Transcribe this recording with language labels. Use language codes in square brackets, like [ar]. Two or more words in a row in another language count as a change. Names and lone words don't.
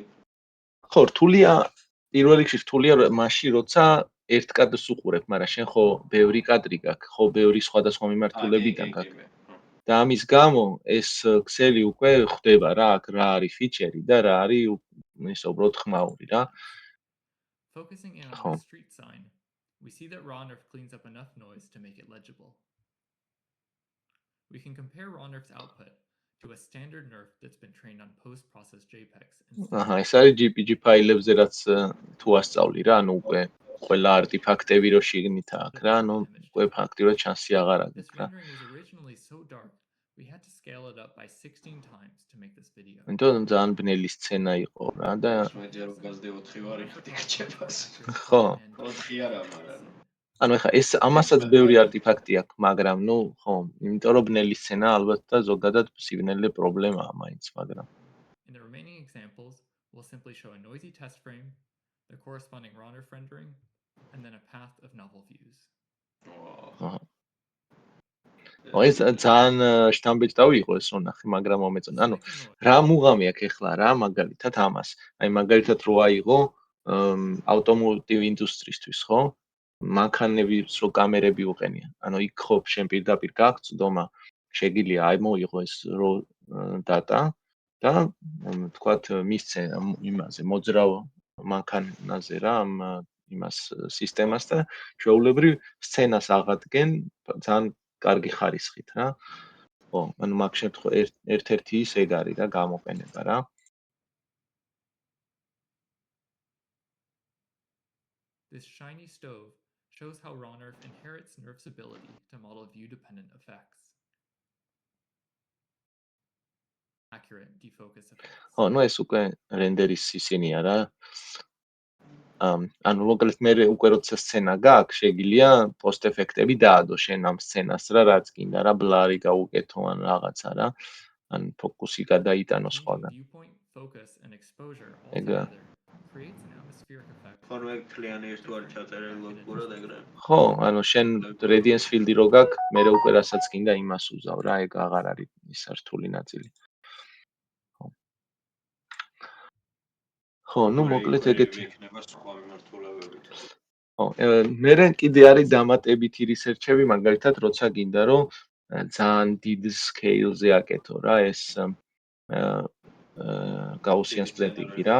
[ka] ხო, რთულია, პირველ რიგში რთულია მაშინ, როცა ერთ კადრს უყურებ, მაგრამ შენ ხო ბევრი კადრი გაქვს, ხო ბევრი სხვადასხვა მიმართულებიდან გაქვს. და ამის გამო ეს ქსელი უკვე ხვდება რა, აქ რა არის ფიჩერი და რა არის ის უბრალოდ ხმაური რა. [en] Focusing in on the street sign, we see that RawNerf cleans up enough noise to make it legible. We can compare RawNerf's output to a standard nerf that's been trained on post-processed JPEGs. [ka] აჰა, ეს არის JPG ფაილებზე რაც თუ ასწავლი რა, ანუ უკვე ყველა არტიფაქტები რო შიგნით აქვს რა, ანუ უკვე ფაქტიურად შანსი აღარ აქვს რა. [en] We had to scale it up by 16 times to make this video. [ka] იმიტომ ძალიან ბნელი სცენა იყო რა და მეჯერ გაზდე 4 ვარი დიგჭებას. ხო. 4 არა, მაგრამ ანუ ეხა ეს ამასაც ბევრი არტიფაქტი აქვს, მაგრამ ნუ ხო, იმიტომ რომ ბნელი სცენა ალბათ და ზოგადად სიგნალზე პრობლემაა მაინც, მაგრამ [en] In the remaining examples, we'll simply show a noisy test frame, the corresponding RawNerf rendering, and then a path of novel views. [ka] ეს ძალიან შთამბეჭდავი იყო ეს რომ ნახე, მაგრამ მომეწონა. ანუ რა მუღამი აქვს ეხლა რა, მაგალითად ამას. აი მაგალითად რო აიღო ავტომობილ ინდუსტრიისთვის, ხო? მანქანების რო კამერები უყენიან. ანუ იქ ხო შენ პირდაპირ გაქვს წვდომა, შეგიძლია აი მოიღო ეს რო data და თქვათ მისცე იმაზე მოძრავ მანქანაზე რა, ამ იმას სისტემას და ჩვეულებრივ სცენას აღადგენ ძალიან კარგი ხარისხით რა. ხო, ანუ მაგ შემთხვევაში ერთ-ერთი ის ეგ არის რა გამოყენება რა. [en] This shiny stove shows how RAWNERF inherits NERF's ability to model view-dependent effects. Accurate defocus effects. [ka] ხო, ნუ ეს უკვე რენდერის ისინია რა. ანუ მოკლედ მე უკვე როცა სცენა გაქვს, შეგიძლია [en] post effect-ები [ka] დაადო შენ ამ სცენას რა, რაც გინდა რა, blur-ი გაუკეთო ან რაღაცა რა. ან ფოკუსი გადაიტანო [en] Changing [ka] სხვაგან. [en] viewpoint, focus, and exposure [ka] ეგა. [en] altogether creates an atmospheric effect. [ka] ხო, ნუ ეგ თლიანი ერთ თუ არ ჩაწერილი ლოგიკურად ეგრე. ხო, ანუ შენ [en] radiance field-ი [ka] რო გაქვს, მე უკვე რასაც გინდა იმას უზავ რა, ეგ აღარ არის ის რთული ნაწილი. ხო, ნუ მოკლედ ეგეთი. იქნება სხვა მიმართულებებით. ხო, მე კიდე არის დამატებითი რისერჩები, მაგალითად, როცა გინდა რომ ძალიან დიდ scale-ზე აკეთო რა, ეს [en] Gaussian splitting-ი [ka] რა.